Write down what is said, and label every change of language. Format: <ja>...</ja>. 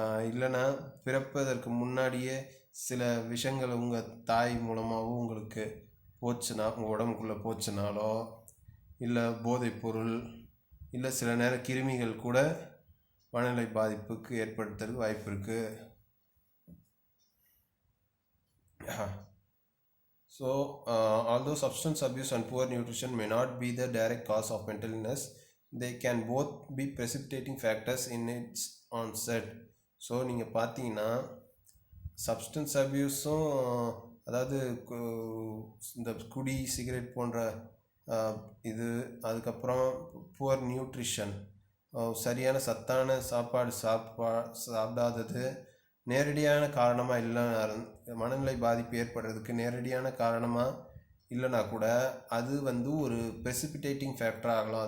<ta>இல்லைனா பிறப்பதற்கு முன்னாடியே சில விஷயங்கள் உங்கள் தாய் மூலமாகவும் உங்களுக்கு போச்சுன்னா, உங்கள் உடம்புக்குள்ளே போச்சுனாலோ, இல்லை போதைப்பொருள், இல்லை சில நேரம் கிருமிகள் கூட மனநிலை பாதிப்புக்கு ஏற்படுத்துறதுக்கு வாய்ப்பு இருக்குது.</ta> <en>So, although substance abuse and poor nutrition may not be the direct cause of mental illness, they can both be precipitating factors in its onset.</en> <ta>So நீங்கள் பார்த்தீங்கன்னா சப்ஸ்டன்ஸ் அப்யூஸும், அதாவது இந்த குடி, சிகரெட் போன்ற இது, அதுக்கப்புறம் புவர் நியூட்ரிஷன், சரியான சத்தான சாப்பாடு சாப்பிடாதது நேரடியான காரணமாக இல்லை, மனநிலை பாதிப்பு ஏற்படுறதுக்கு நேரடியான காரணமாக இல்லைனா கூட அது வந்து ஒரு ப்ரெசிபிடேட்டிங் ஃபேக்டராக ஆகலாம்.</ta>